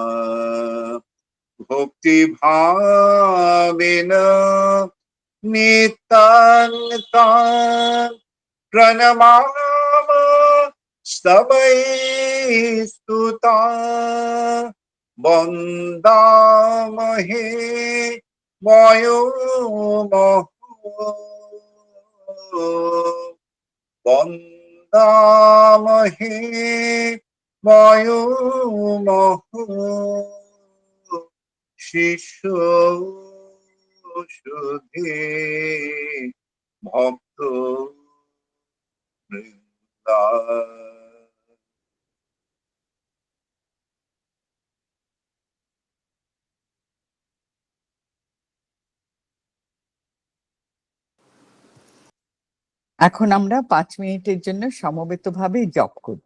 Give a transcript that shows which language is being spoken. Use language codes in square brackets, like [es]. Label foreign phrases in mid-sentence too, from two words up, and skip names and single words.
[sa] भक्ति भावेन नितां प्रणमाम स्तवै स्तुता वन्दामहे वयो वन्दामहे वयो [bn] শিষ্য সুধে ভক্ত বৃন্দা। এখন আমরা 5 মিনিটের জন্য সমবেতভাবে জপ করব।